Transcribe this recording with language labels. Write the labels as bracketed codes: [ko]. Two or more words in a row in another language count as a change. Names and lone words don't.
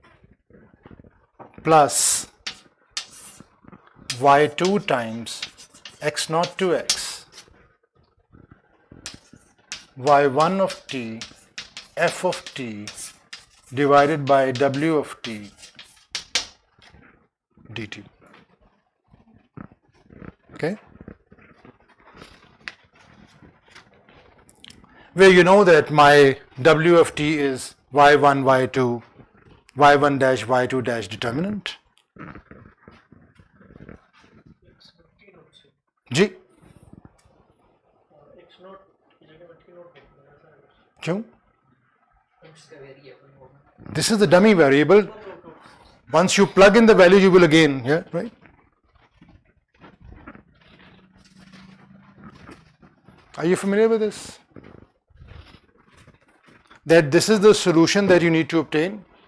[en] plus y2 times x naught to x y1 of t f of t divided by w of t dt. Okay, where you know that my w of t is y1 y2 y1 dash y2 dash determinant. [hi] जी क्यों? [en] This is the dummy variable. Once you plug in the value, you will again, yeah, right? Are you familiar with this? That this is the solution that you need to obtain.